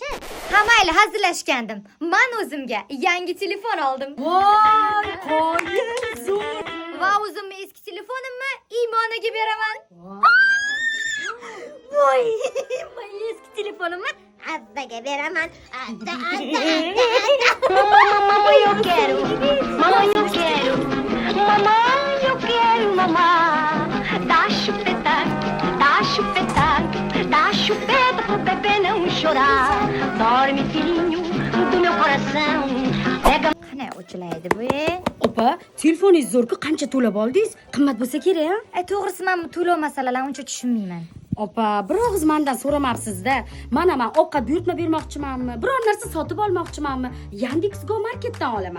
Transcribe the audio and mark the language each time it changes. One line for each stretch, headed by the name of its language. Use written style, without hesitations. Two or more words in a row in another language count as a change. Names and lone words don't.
Uzbek: Ha mayli, hazillashgandim. Men o'zimga yangi telefon oldim. Voy, qoyil zo'r. Va o'zimni eski telefonimni Imonaga beraman. Voy, men eski telefonimni Abbaga beraman.
Portuguese: Mamãe, eu quero. Mamãe, eu quero. Mamãe, eu quero, mamãe. Dá chupeta pro bebê não chorar. Dorme, filhinho, do meu coração. Pega.
Uzbek: qanday o'chilaydi bu? Opa, telefoningiz zo'r-ku, qancha to'lab oldingiz? Qimmat bo'lsa kerak-a? To'g'risi men bu to'lov masalalarini uncha tushunmayman. Opa, bir og'iz mendan so'ramabsiz-da. Mana men ovqat buyurtma bermoqchimanmi? Biror narsa sotib olmoqchimanmi? Yandex.Go marketdan olaman.